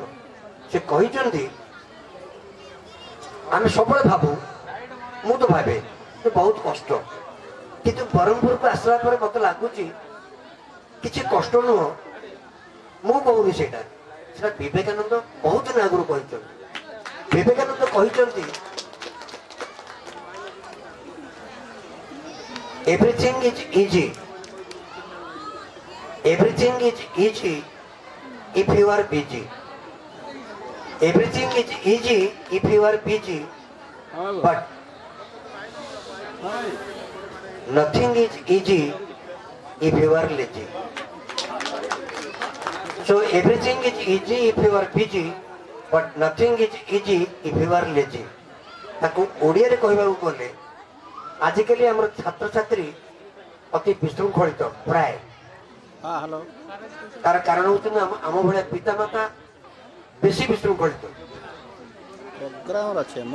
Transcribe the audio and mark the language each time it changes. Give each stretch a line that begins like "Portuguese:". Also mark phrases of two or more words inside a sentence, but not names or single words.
Odia: ସେ କହିଛନ୍ତି ଆମେ ସବୁବେଳେ ଭାବୁ, ମୁଁ ତ ଭାବେ ଯେ ବହୁତ କଷ୍ଟ, କିନ୍ତୁ ବ୍ରହ୍ମପୁରକୁ ଆସିଲା ପରେ ମତେ ଲାଗୁଛି କିଛି କଷ୍ଟ ନୁହଁ। ମୁଁ କହୁନି ସେଇଟା ବିବେକାନନ୍ଦ ବହୁତ ଦିନ ଆଗରୁ କହିଛନ୍ତି। ବିବେକାନନ୍ଦ କହିଛନ୍ତି
English: everything is easy if you are busy. Everything is easy if you are busy, but nothing is easy if you are lazy. So everything is easy if you are busy, but nothing is easy if you are lazy.
Odia: ତାକୁ ଓଡ଼ିଆରେ କହିବାକୁ ଗଲେ ଆଜିକାଲି ଆମର ଛାତ୍ରଛାତ୍ରୀ ଅତି ବିଶୃଙ୍ଖଳିତ ପ୍ରାୟ। ହ୍ୟାଲୋ। ତାର କାରଣ ହଉଛନ୍ତି ଆମ ଭଳିଆ ପିତାମାତା ବେଶୀ ବିଶୃଙ୍ଖଳିତ। ପ୍ରୋଗ୍ରାମର ଅଛି ଆମ